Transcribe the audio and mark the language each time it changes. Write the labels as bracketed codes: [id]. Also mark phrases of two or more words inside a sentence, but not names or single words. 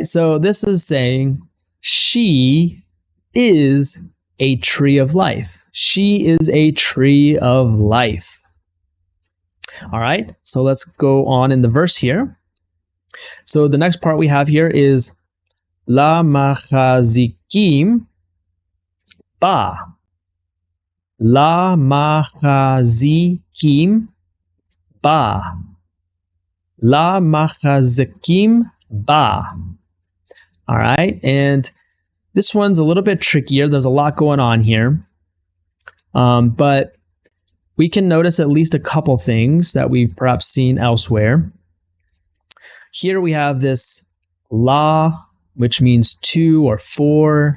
[en] So this is saying she is a tree of life. She is a tree of life. All right, so let's go on in the verse here. So the next part we have here is [he] למחזיקים בה. למחזיקים בה. למחזיקים בה. [en] All right, and this one's a little bit trickier. There's a lot going on here. But we can notice at least a couple things that we've perhaps seen elsewhere. Here we have this la, which means to or for.